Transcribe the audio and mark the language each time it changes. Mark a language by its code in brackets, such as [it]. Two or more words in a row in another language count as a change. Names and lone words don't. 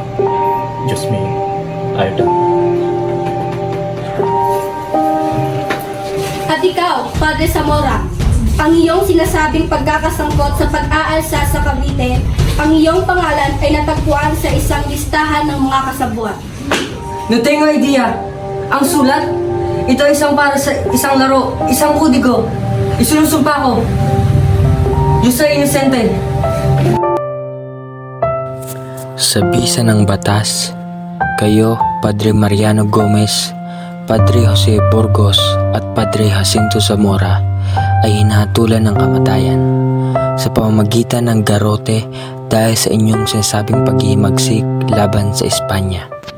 [tl] Diyos me, ayaw daw. At ikaw, Padre Zamora, ang iyong sinasabing pagkakasangkot sa pag-aalsa sa Cavite, ang iyong pangalan ay natagpuan sa isang listahan ng mga kasabwat. [es] No tengo idea. [tl] Ang sulat, ito ay isang para sa isang laro, isang kudigo. Isinusumpa ko. [es] Yo soy inosente. [tl] Sa bisa ng batas, kayo, Padre Mariano Gomez, Padre Jose Burgos at Padre Jacinto Zamora ay hinahatulan ng kamatayan sa pamamagitan ng garote dahil sa inyong sinasabing paghihimagsik laban sa Espanya.